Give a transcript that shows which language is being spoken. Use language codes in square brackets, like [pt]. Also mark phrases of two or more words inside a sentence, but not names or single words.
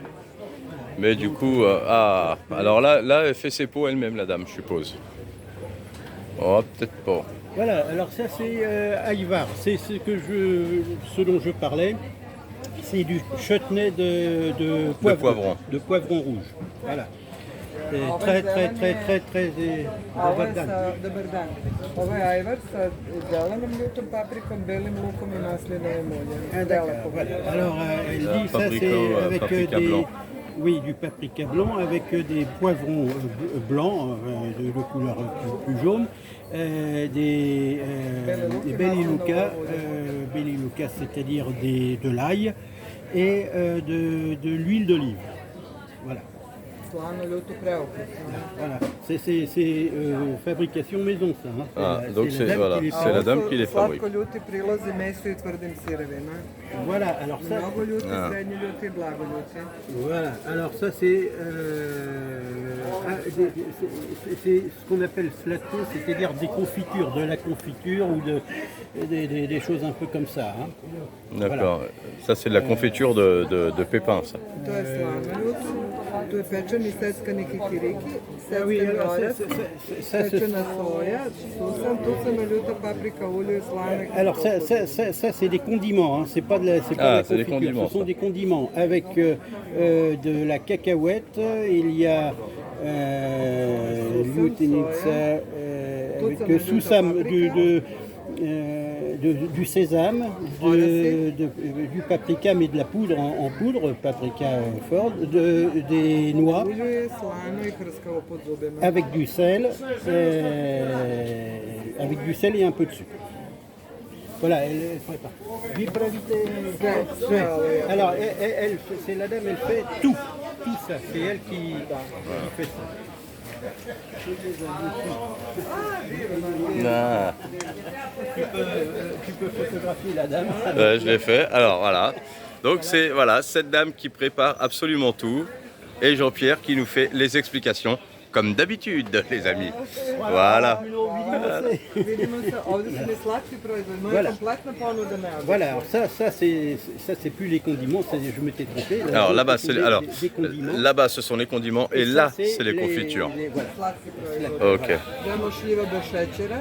[fr] Mais du coup, alors là, elle fait ses pots elle-même, la dame, je suppose. Oh, peut-être pas. Voilà, alors ça c'est Ayvar, c'est ce dont je parlais. C'est du chutney de poivron rouge. Voilà. C'est très [sr] Ovo je sa, dobar dan. Ovo je ajvar sa zelenom ljutom paprikom, belim lukom i maslinovim uljem. [fr] Voilà. Alors elle dit ça c'est avec du paprika blanc avec des poivrons blancs de couleur plus jaune, des belilouka, c'est-à-dire de l'ail et de l'huile d'olive. Voilà. [sr] slano ljuto preukusno. [fr] Voilà, c'est fabrication maison ça. Hein. Ah, la- donc la c'est dame voilà, qui les c'est fait. la dame qui les fabrique. [sr] Slatko ljuti prilazi mesu i tvrdim sirevima. [fr] Voilà, alors ça, [sr] Mnogo ljuti, Ah. srednji ljuti i blago ljuti. [fr] voilà, alors ça c'est c'est ce qu'on appelle slatko, c'est-à-dire des confitures, de la confiture ou des choses un peu comme ça. Hein. D'accord. Ça c'est de la confiture de pépins, ça. [sr] To je slano ljut, tu je pečeni seckani kikiriki, [fr] Ah oui, [sr] seckani [fr] alors [sr] orac, [fr] ça, [sr] pečena soja, susan, tucana ljuta paprika, ulje i slane. [fr] alors ça, c'est des condiments, hein. C'est pas de la, c'est pas Ah, de la c'est des confiture, condiments, ce sont ça. des condiments avec de la cacahuète, il y a lutenica, avec sousam, du sésame, du paprika, mais de la poudre en poudre, paprika fort, des noix, [sr] Ulje je slano i hrskavo pod zubima. [fr] avec du sel et un peu de sucre. Voilà, elle prépare. [sr] Vi pravite. Sve, ali [fr] Alors, c'est la dame, elle fait tout ça, c'est elle qui fait ça. Ah. Tu peux photographier la dame. Je l'ai fait. Alors voilà. Donc c'est voilà cette dame qui prépare absolument tout et Jean-Pierre qui nous fait les explications comme d'habitude, les amis. Voilà. [sr] vidimo se, ovdje su mi slatki proizvod, moja [fr] Voilà. [sr] kompletna ponuda ne odlična. [fr] Voilà, alors ça c'est plus les condiments, je m'étais trompé. Alors là-bas ce sont c'est alors des condiments. là-bas ce sont les condiments et ça, là c'est les confitures. voilà. [sr] Slatki proizvod. [fr] Ok. [sr] Dajemo šljiva bez šećera,